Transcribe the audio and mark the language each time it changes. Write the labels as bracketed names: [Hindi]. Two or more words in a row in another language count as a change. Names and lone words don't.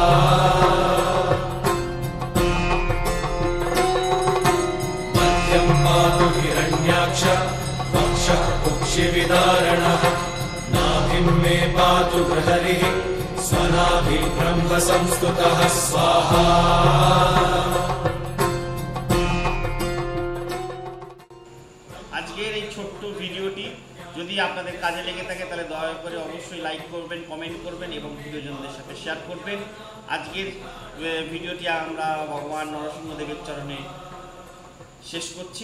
[Sanskrit] पातु हिरण्याक्ष वक्षः कुक्षिविदारणः नाभिं मे पातु गृहरिः स्वनाभिब्रह्म संस्तुतः स्वाहा। [Bangla] আজকের এই ছোট্ট ভিডিওটি যদি আপনাদের কাজে লেগে থাকে তাহলে দয়া করে অবশ্যই লাইক করবেন, কমেন্ট করবেন এবং প্রিয়জনদের সাথে শেয়ার করবেন। আজকের ভিডিওটি আমরা ভগবান নরসিংহদেবের চরণে শেষ করছি।